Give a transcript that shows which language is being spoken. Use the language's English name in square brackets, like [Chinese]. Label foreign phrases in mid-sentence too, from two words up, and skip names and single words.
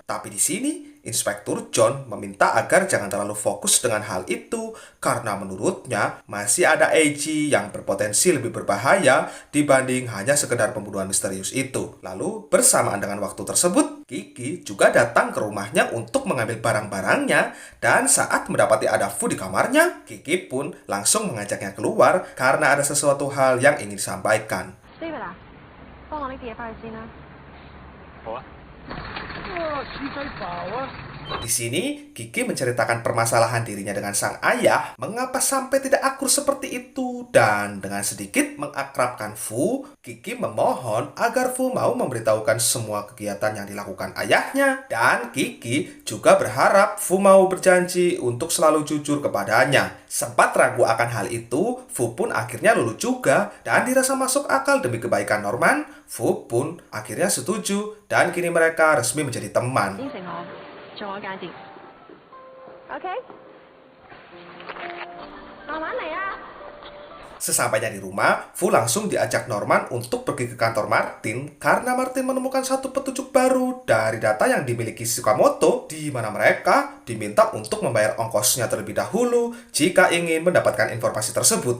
[Indonesian] Tapi di sini, Inspektur John meminta agar jangan terlalu fokus dengan hal itu, karena menurutnya masih ada Eiji yang berpotensi lebih berbahaya dibanding hanya sekedar pembunuhan misterius itu. Lalu, bersamaan dengan waktu tersebut, Kiki juga datang ke rumahnya untuk mengambil barang-barangnya, dan saat mendapati ada Fu di kamarnya, Kiki pun langsung mengajaknya keluar karena ada sesuatu hal yang ingin disampaikan. [Cantonese] David 啊，幫我拎啲嘢翻去先啦。好啊。 [Indonesian] Di sini, Kiki menceritakan permasalahan dirinya dengan sang ayah, mengapa sampai tidak akur seperti itu, dan dengan sedikit mengakrabkan Fu, Kiki memohon agar Fu mau memberitahukan semua kegiatan yang dilakukan ayahnya, dan Kiki juga berharap Fu mau berjanji untuk selalu jujur kepadanya. Sempat ragu akan hal itu, Fu pun akhirnya luluh juga, dan dirasa masuk akal demi kebaikan Norman. Fu pun akhirnya setuju, dan kini mereka resmi menjadi teman. [Cantonese] 應承我，做我間諜。OK，慢慢嚟啊！ [Indonesian] Sesampainya di rumah, Fu langsung diajak Norman untuk pergi ke kantor Martin karena Martin menemukan satu petunjuk baru dari data yang dimiliki Sukamoto, di mana mereka diminta untuk membayar ongkosnya terlebih dahulu jika ingin mendapatkan informasi tersebut.